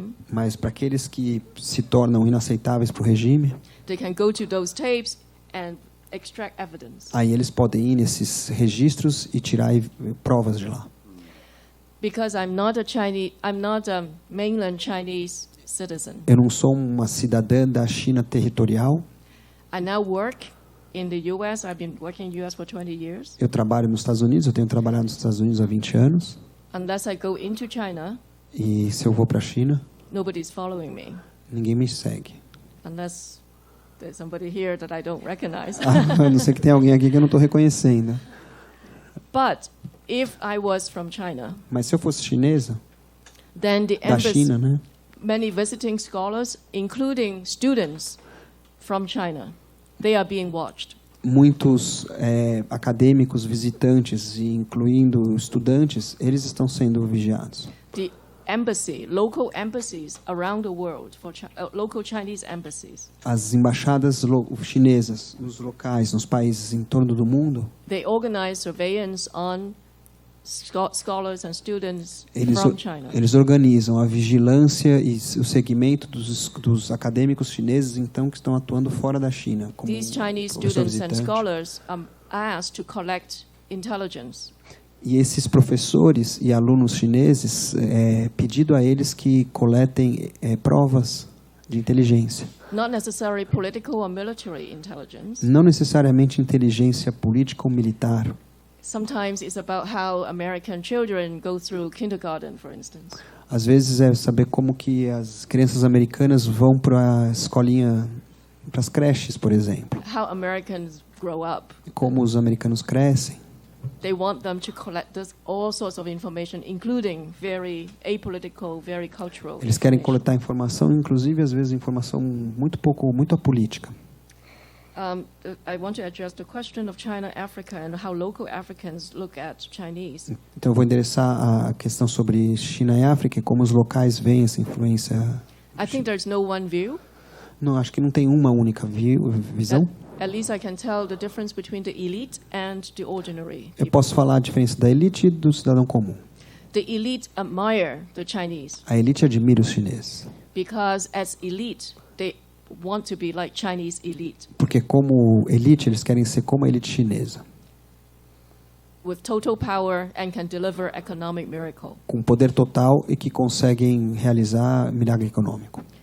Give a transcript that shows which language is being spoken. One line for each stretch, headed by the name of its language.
Portuguese: Mas para aqueles que se tornam inaceitáveis para o regime,
English: they can go to those tapes and extract evidence.
Portuguese: Aí eles podem ir nesses registros e tirar provas de lá.
English: Because I'm not a mainland Chinese citizen.
Portuguese: Eu não sou uma cidadã da China territorial.
English: I now work in the US. I've been working in the US for 20 years.
Portuguese: Eu trabalho nos Estados Unidos, eu tenho trabalhado nos Estados Unidos há 20 anos.
English: Unless I go into China,
Portuguese: e se eu vou para a China,
English: nobody's following me.
Portuguese: Ninguém me segue.
English: Unless there's somebody here that I don't recognize.
Portuguese: A não ser que tem alguém aqui que eu não estou reconhecendo.
English: But if I was from China,
Portuguese: mas se eu fosse chinesa,
English: then the
Portuguese: da China, né?
English: Many visiting scholars, including students from China, they are being watched.
Portuguese: Muitos acadêmicos visitantes, incluindo estudantes, eles estão sendo vigiados.
English: The local embassies around the world, for local Chinese embassies.
Portuguese: As embaixadas chinesas nos locais, nos países em torno do mundo,
English: They organize surveillance on scholars and students from China.
Portuguese: eles organizam a vigilância e o segmento dos acadêmicos chineses, então, que estão atuando fora da China. Como
English: These Chinese students and scholars are asked to collect intelligence.
Portuguese: E esses professores e alunos chineses, pedido a eles que coletem provas de inteligência.
English: Not necessarily political or military intelligence.
Portuguese: Não necessariamente inteligência política ou militar.
English: Sometimes it's about how American children go through kindergarten, for instance.
Portuguese: Às vezes é saber como que as crianças americanas vão para a escolinha, para as creches, por exemplo.
English: How Americans grow up.
Portuguese: Como os americanos crescem.
English: They want them to collect all sorts of information, including very apolitical, very cultural.
Portuguese: Eles querem coletar informação, inclusive às vezes informação muito apolítica.
English: I want to address the question of China, Africa, and how local Africans look at Chinese.
Portuguese: Então eu vou endereçar a questão sobre China e África e como os locais veem essa influência.
English: I think there's no one view.
Portuguese: Não, acho que não tem uma única visão.
English: At least I can tell the difference between the elite and the ordinary.
Portuguese: Eu posso falar a diferença da elite e do cidadão comum.
English: The elite admire the Chinese.
Portuguese: A elite admira os chineses.
English: Because as elite, they want to be like Chinese elite.
Portuguese: Porque como elite, eles querem ser como a elite chinesa.
English: With total power and can deliver economic miracle.
Portuguese: Com poder total e que conseguem realizar milagre econômico.